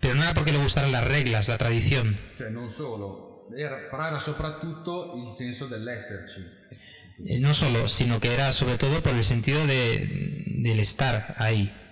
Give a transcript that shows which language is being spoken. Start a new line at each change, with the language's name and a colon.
Spanish: Pero no era porque le gustaran las reglas, la tradición.
Italian: Cioè non solo, però era soprattutto il senso dell'esserci.
Spanish: No solo, sino que era sobre todo por el sentido del estar ahí.